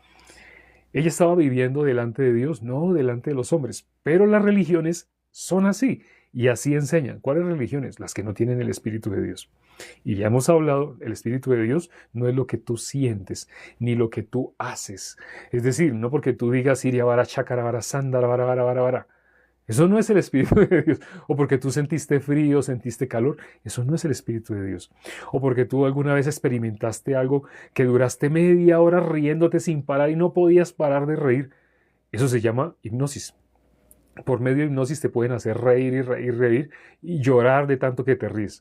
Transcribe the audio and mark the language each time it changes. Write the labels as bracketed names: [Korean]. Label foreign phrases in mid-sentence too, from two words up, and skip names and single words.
[Spanish] Ella estaba viviendo delante de Dios, no delante de los hombres. Pero las religiones son así y así enseñan. ¿Cuáles religiones? Las que no tienen el Espíritu de Dios. Y ya hemos hablado, el Espíritu de Dios no es lo que tú sientes, ni lo que tú haces. Es decir, no porque tú digas iria vara chakara vara sandara vara vara vara vara. Eso no es el Espíritu de Dios. O porque tú sentiste frío, sentiste calor. Eso no es el Espíritu de Dios. O porque tú alguna vez experimentaste algo que duraste media hora riéndote sin parar y no podías parar de reír. Eso se llama hipnosis. Por medio de hipnosis te pueden hacer reír y reír, reír y llorar de tanto que te ríes.